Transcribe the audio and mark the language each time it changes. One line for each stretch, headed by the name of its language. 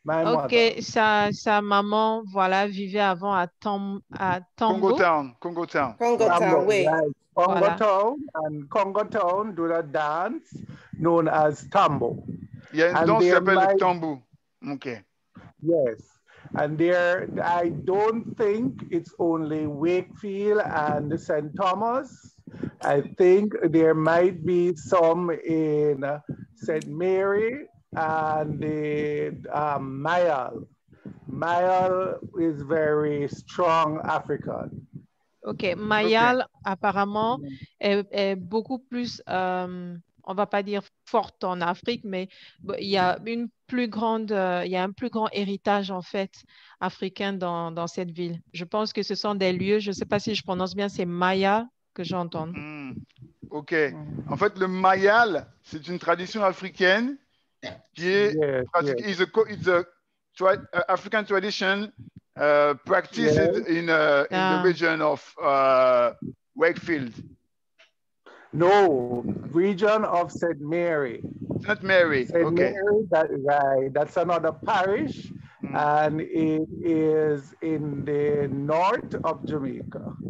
French: Ok, sa maman, voilà, vivait avant à Tambo.
English: Congo Town,
French: oui.
English: Right. Congo Town, and Congo Town do a dance known as Tambo.
French: Il y a une danse qui s'appelle le Tambo. Ok.
English: Yes. And there, I don't think it's only Wakefield and St. Thomas. I think there might be some in St. Mary and the Mayal. Mayal is very strong African.
French: Ok, Mayal apparemment est beaucoup plus, on va pas dire forte en Afrique, mais il y a un plus grand héritage en fait africain dans cette ville. Je pense que ce sont des lieux, je ne sais pas si je prononce bien, c'est Maya que j'entends. Ok. En fait, le Mayal, c'est une tradition africaine qui est pratiquée.
English: It's a African tradition practiced in the region of Wakefield. No, region of St. Mary. St. Mary, St. Mary, that's another parish, and it is in the north of Jamaica.